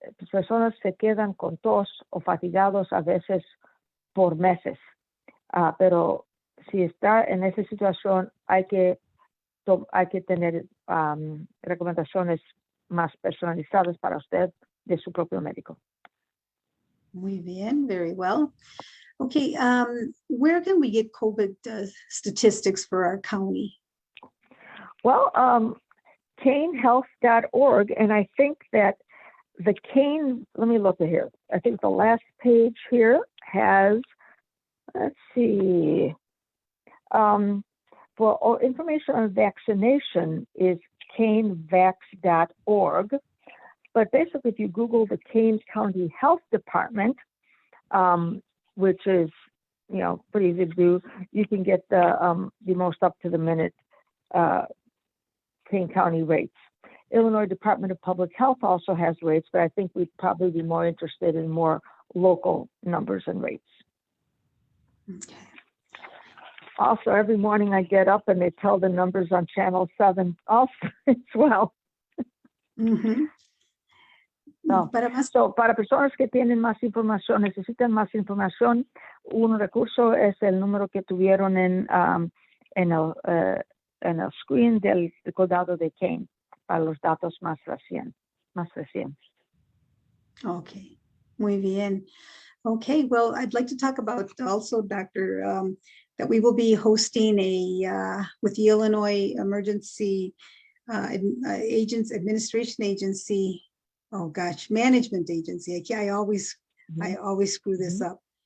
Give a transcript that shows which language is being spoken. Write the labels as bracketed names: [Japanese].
[Spanish] Personas se quedan con tos o fatigados a veces por meses, pero si está en esa situación hay que tener recomendaciones más personalizadas para usted de su propio médico. Muy bien, [English] very well. Okay, where can we get COVID statistics for our county? Well, canehealth.org, and I think that the Cane, let me look at here. I think the last page here has, let's see, for information on vaccination is canevax.org. But basically, if you Google the Kane County Health Department, which is, pretty easy to do, you can get the most up-to-the-minute Kane County rates. Illinois Department of Public Health also has rates, but I think we'd probably be more interested in more local numbers and rates. Okay. Also, every morning I get up and they tell the numbers on Channel 7 also as well. Mm-hmm. No. [Spanish] Para personas que tienen más información, necesitan más información, un recurso es el número que tuvieron en el screen del condado de Kane para los datos más recientes. Okay, muy bien. [English] Okay, well, I'd like to talk about also, Doctor, that we will be hosting with the Illinois Emergency Administration Agency. Oh gosh, Management Agency. I always screw this up.